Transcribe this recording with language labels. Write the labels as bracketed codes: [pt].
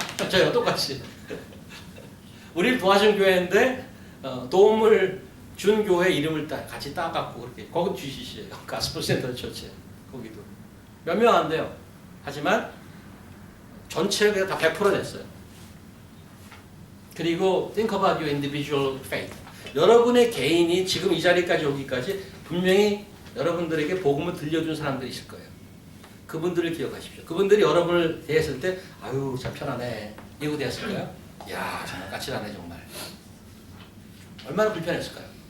[ko] 저요 똑같이. 우리를 도와준 교회인데 도움을 준 교회 이름을 같이 따갖고 그렇게 거기 GCC예요. 가스펠 센터 처치. 거기도 몇 명 안 돼요. 하지만 전체를 다 100% 냈어요. 그리고 [en] think about your individual faith. [ko] 여러분의 개인이 지금 이 자리까지 오기까지 분명히 여러분들에게 복음을 들려준 사람들이 있을 거예요. 그분들을 기억하십시오. 그분들이 여러분을 대했을 때 아유 참 편하네 이러고 대했을까요? 이야 정말 까칠하네 정말. 얼마나 불편했을까요?